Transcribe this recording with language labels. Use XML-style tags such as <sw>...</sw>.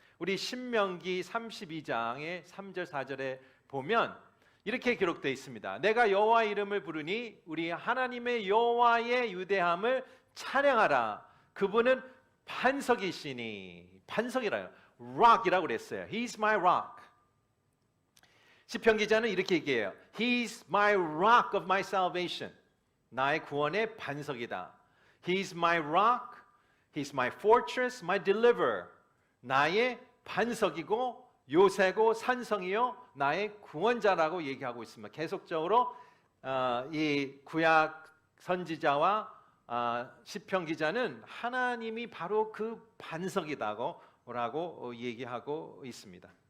<ko>우리 신명기 32장의 3절 4절에 보면 이렇게 기록되어 있습니다. 내가 여호와 이름을 부르니 우리 하나님의 여호와의 위대함을 찬양하라. 그분은 반석이시니 반석이라요. rock이라고 그랬어요.</ko> <en>He's my rock.</en> <ko>시편 기자는 이렇게 얘기해요.</ko> <en>He's my rock of my salvation.</en> <ko>나의 구원의 반석이다.</ko> <en>He's my rock. He's my fortress, my deliverer.</en> <ko>나의 반석이고 요새고 산성이요 나의 구원자라고 얘기하고 있습니다. 계속적으로 이 구약 선지자와 시편 기자는 하나님이 바로 그 반석이다고 얘기하고 있습니다.</ko>